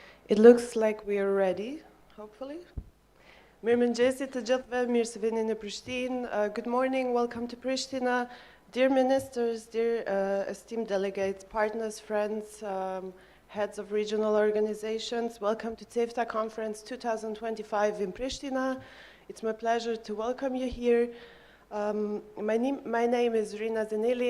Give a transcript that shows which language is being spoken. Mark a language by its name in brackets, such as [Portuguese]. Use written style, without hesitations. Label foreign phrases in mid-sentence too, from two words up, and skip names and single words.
[English] It looks like we are ready, hopefully. [Albanian] Mirëmëngjesi të gjithëve, mirë se vini në Prishtinë. [English] Good morning, welcome to Pristina. Dear ministers, dear esteemed delegates, partners, friends, heads of regional organizations, welcome to CEFTA Conference 2025 in Pristina. It's my pleasure to welcome you here. My name is Rina Zanili.